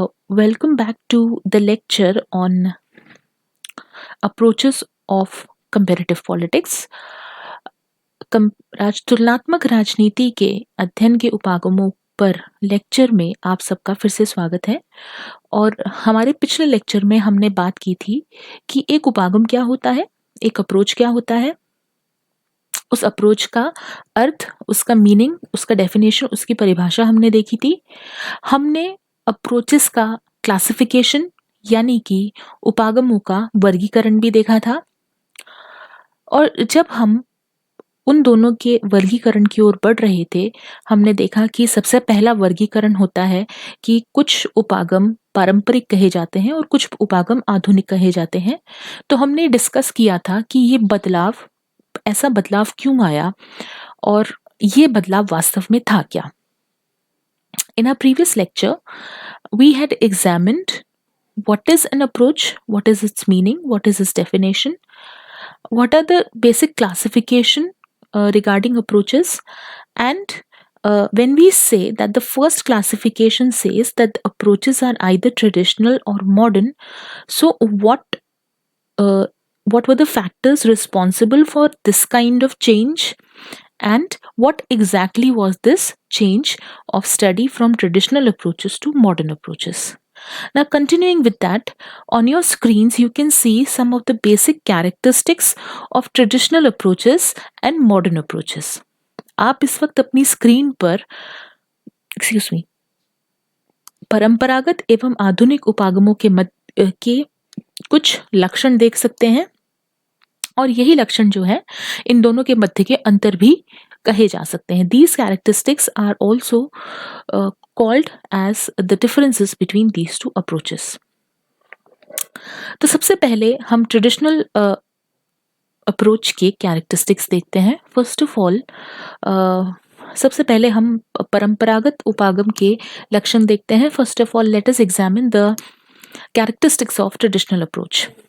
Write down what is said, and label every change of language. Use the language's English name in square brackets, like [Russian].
[English] Welcome back to the lecture on approaches of comparative politics. [Hindi] तुलनात्मक राजनीति के अध्ययन के उपागमों पर लेक्चर में आप सबका फिर से स्वागत है। और हमारे पिछले लेक्चर में हमने बात की थी कि एक उपागम क्या होता है, एक अप्रोच क्या होता है, उस अप्रोच का अर्थ, उसका मीनिंग, उसका डेफिनेशन, उसकी परिभाषा हमने देखी थी। हमने अप्रोचेस का क्लासिफिकेशन यानी कि उपागमों का वर्गीकरण भी देखा था। और जब हम उन दोनों के वर्गीकरण की ओर बढ़ रहे थे, हमने देखा कि सबसे पहला वर्गीकरण होता है कि कुछ उपागम पारंपरिक कहे जाते हैं और कुछ उपागम आधुनिक कहे जाते हैं। तो हमने डिस्कस किया था कि ये बदलाव, ऐसा बदलाव क्यों आया और ये बदलाव वास्तव में था क्या। [English] In our previous lecture, we had examined what is an approach, what is its meaning, what is its definition, what are the basic classification regarding approaches, and when we say that the first classification says that the approaches are either traditional or modern, so what were the factors responsible for this kind of change, and what exactly was this change of study from traditional approaches to modern approaches. Now, continuing with that, on your screens you can see some of the basic characteristics of traditional approaches and modern approaches. [Hindi] आप इस वक्त अपनी screen पर परंपरागत एवं आधुनिक उपागमों के कुछ लक्षण देख सकते हैं, और यही लक्षण जो है इन दोनों के मध्य के अंतर भी कहे जा सकते हैं. [English] These characteristics are also called as the differences between these two approaches. [Hindi] तो सबसे पहले हम ट्रेडिशनल अप्रोच के कैरेक्टरिस्टिक्स देखते हैं. [English] first of all [Hindi] सबसे पहले हम परंपरागत उपागम के लक्षण देखते हैं. [English] First of all let us examine the characteristics of traditional approach.